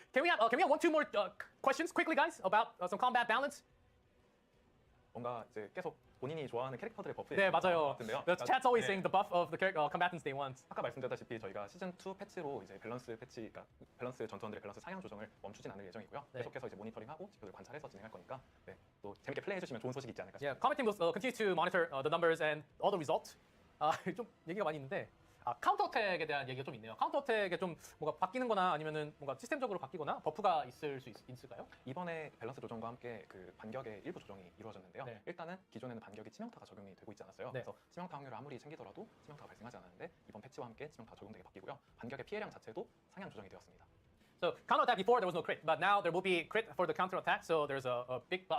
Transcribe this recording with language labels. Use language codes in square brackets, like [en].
[en] Can we have 1-2 more questions quickly, guys, about some combat balance? [ko] 뭔가 이제 계속 본인이 좋아하는 캐릭터들의 버프에 네, 맞아요. 같은데요. [en] The chat's always saying the buff of the combatants they want. [ko] 아까 말씀드렸다시피 저희가 시즌 2 패치로 이제 그러니까 밸런스 전투원들의 밸런스 상향 조정을 멈추진 않을 예정이고요. 계속해서 이제 모니터링하고 지표들 관찰해서 진행할 거니까 또 재밌게 플레이해 주시면 좋은 소식이 있지 않을까 싶습니다. [en] Comment team will continue to monitor the numbers and all the results. [ko] 좀 얘기가 많이 있는데 카운터 어택에 대한 얘기가 좀 있네요. 카운터 어택에 좀 뭔가 바뀌는거나 아니면은 뭔가 시스템적으로 바뀌거나 버프가 있을까요? 이번에 밸런스 조정과 함께 그 반격의 일부 조정이 이루어졌는데요. 네. 일단은 기존에는 반격이 치명타가 적용이 되고 있지 않았어요. 네. 그래서 치명타 확률을 아무리 챙기더라도 치명타가 발생하지 않았는데 이번 패치와 함께 치명타가 적용되게 바뀌고요. 반격의 피해량 자체도 상향 조정이 되었습니다. [en] So counter attack before there was no crit, but now there will be crit for the counter attack. So there's a big buff